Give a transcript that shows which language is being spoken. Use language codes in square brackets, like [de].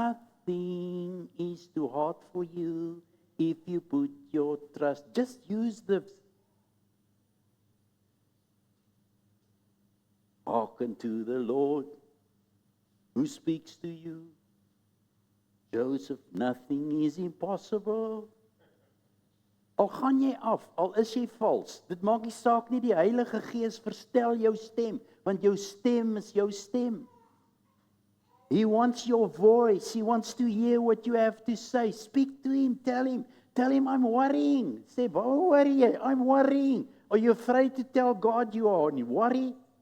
[en] Nothing is too hard for you if you put your trust. Just use the hearken to the Lord who speaks to you. Joseph, nothing is impossible. [af] Al gaan jy af, al is jy vals, dit maak nie saak nie, die Heilige Gees verstel jou stem, want jou stem is jou stem. [en] He wants your voice, he wants to hear what you have to say. Speak to him, tell him I'm worrying. Say, oh, worry, I'm worrying. Are you afraid to tell God you are worried?